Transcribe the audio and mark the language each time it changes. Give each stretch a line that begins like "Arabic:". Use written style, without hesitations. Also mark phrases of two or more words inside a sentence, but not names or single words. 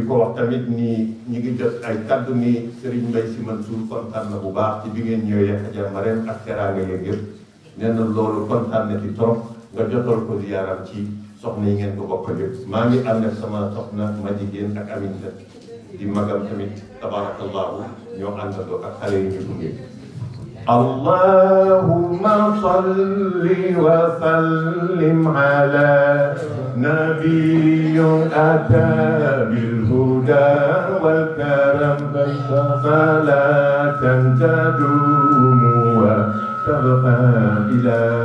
Wolof: ko wax tamit ni ñi ngi jot ay kaddu ni Serigne Mbaye Sy Mansour kontaan na bu baax ci bi ngeen ñëwee Hadja Marème ak teraanga yeeg yëpp nee na loolu kontaan na ci trop nga jotal ko ziyaaram ci soxna yi ngeen ko bokk yëpp maa ngi ànd ak sama soxna ma jigéen ak Aminata di magam tamit tabarakallahu ñoo àndandoo ak xale yi ñu gunge
Arabic: اللهم صل وسلم على نبي أتى بالهدى والكرم صلاة تدوم وتبقى إلى